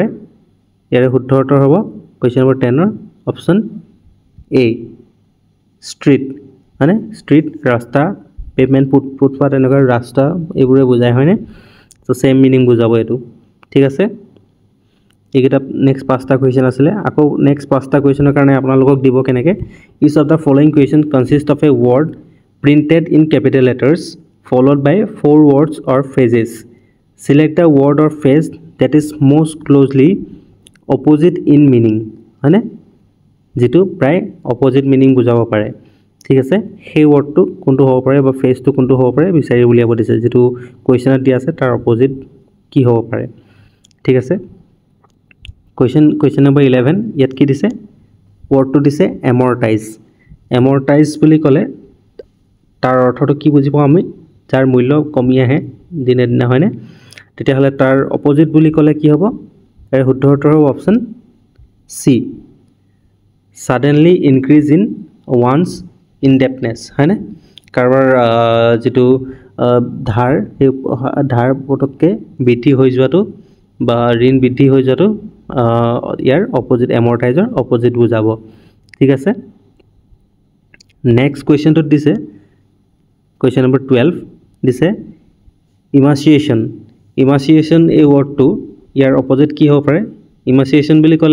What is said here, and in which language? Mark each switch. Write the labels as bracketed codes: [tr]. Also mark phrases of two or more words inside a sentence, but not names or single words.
[as] ইয়াৰে শুদ্ধ উত্তৰ হ'ব [en] question number [as] 10 ৰ [en] option A [as] স্ট্ৰীট মানে স্ট্ৰীট ৰাস্তা পেভমেন্ট ফুটপাথ এনেকুৱা ৰাস্তা এইবোৰে বুজায় হয়নে তো [en] same meaning [as] বুজাব এটো ঠিক আছে এইকেইটা নেক্সট পাঁচটা কুৱেশ্যন আছিলে আকৌ নেক্সট পাঁচটা কুৱেশ্যনৰ কাৰণে আপোনালোকক দিব কেনেকে [en] each of the following question consist of a word printed in capital letters followed by 4 words or phrases select the word or phrase that is most closely opposite in meaning [as] হয়নে যেটো প্ৰায় [en] opposite meaning [as] বুজাব পাৰে ঠিক আছে সেই ওয়ার্ডটো কোনটো হ'ব পাৰে বা ফ্ৰেজটো কোনটো হ'ব পাৰে বিচাৰি উলিয়াব দিছে যেটো কুৱেশ্যনত দিয়া আছে তাৰ অপোজিট কি হ'ব পাৰে ঠিক আছে [en] question number [as] 11 ইয়াত কি দিছে ওয়ার্ডটো দিছে এমৰ্টাইজ বুলি ক'লে তাৰ অৰ্থটো কি বুজিব আমি যাৰ মূল্য কমি আহে দিনে হয়নে তেতিয়াহলে তাৰ অপোজিট বুলি ক'লে কি হ'ব এৰ শুদ্ধ উত্তৰ হ'ব [en] option C suddenly increase in one's indebtedness [as] হয়নে কাৰোবাৰ যেটো ধাৰ পটককে বৃদ্ধি হৈ যোৱাটো বা ঋণ বৃদ্ধি হৈ যোৱাটো ইয়াৰ অপোজিট এমৰ্টাইজৰ অপোজিট বুজাব ঠিক আছে [en] next questionটো [as] দিছে [en] question number [as] 12 দিছে ইমাসিয়েশন এই ওয়ার্ডটো ইয়াৰ অপোজিট কি হ'ব পাৰে ইমাসিয়েশন বুলি ক'লে